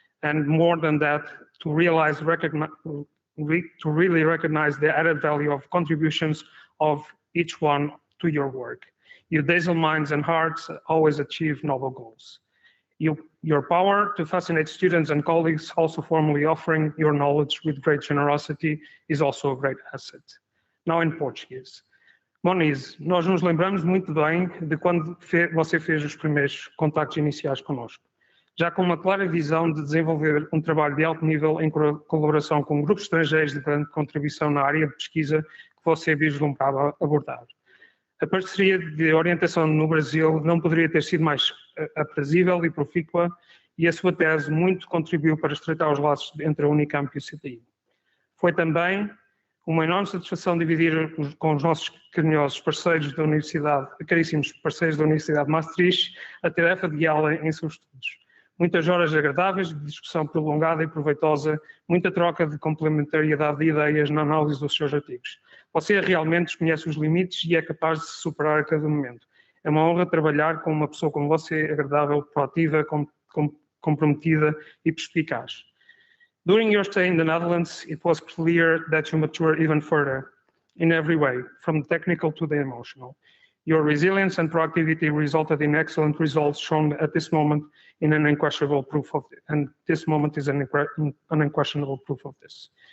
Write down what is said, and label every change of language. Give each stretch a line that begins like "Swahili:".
English: And more than that, to realize, to really recognize the added value of contributions of each one to your work. Your dazzle minds and hearts always achieve noble goals. Your power to fascinate students and colleagues, also formally offering your knowledge with great generosity, is also a great asset. Now in Portuguese.
Portuguese: Monize, nós nos lembramos muito bem de quando você fez os primeiros contactos iniciais connosco, já com uma clara visão de desenvolver um trabalho de alto nível em colaboração com grupos estrangeiros de grande contribuição na área de pesquisa que você vislumbrava abordar. A parceria de orientação no Brasil não poderia ter sido mais aprazível e profícua, e a sua tese muito contribuiu para estreitar os laços entre a Unicamp e o CTI. Foi também uma enorme satisfação dividir com os nossos carinhosos parceiros da Universidade, caríssimos parceiros da Universidade de Maastricht, a tarefa de guiá-la em seus estudos. Muitas horas agradáveis de discussão prolongada e proveitosa, muita troca de complementariedade de ideias na análise dos seus artigos. Você realmente desconhece os limites e é capaz de se superar a cada momento. É uma honra trabalhar com uma pessoa como você, agradável, proativa, comprometida e perspicaz.
English: During your stay in the Netherlands, it was clear that you matured even further in every way, from the technical to the emotional. Your resilience and proactivity resulted in excellent results shown at this moment in an unquestionable proof of it, and this moment is an unquestionable proof of this.